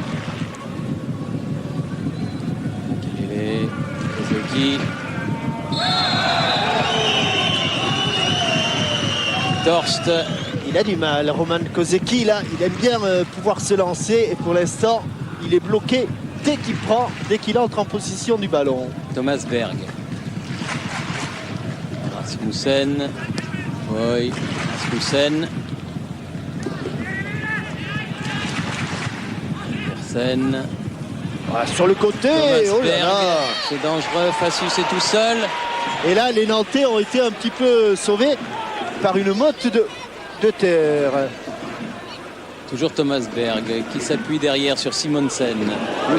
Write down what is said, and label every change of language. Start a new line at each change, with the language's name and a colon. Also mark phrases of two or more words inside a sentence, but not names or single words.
French: Makelele, Koseki. Torst. Il a du mal, Roman Koseki, là, il aime bien pouvoir se lancer. Et pour l'instant, il est bloqué dès qu'il entre en position du ballon. Thomas Berg. Rasmussen. Oui, Rasmussen. Andersen. Voilà, sur le côté, Thomas oh là Berg. là. C'est dangereux. Facius est tout seul. Et là, les Nantais ont été un petit peu sauvés par une motte de terre. Toujours Thomas Berg qui s'appuie derrière sur Simonsen.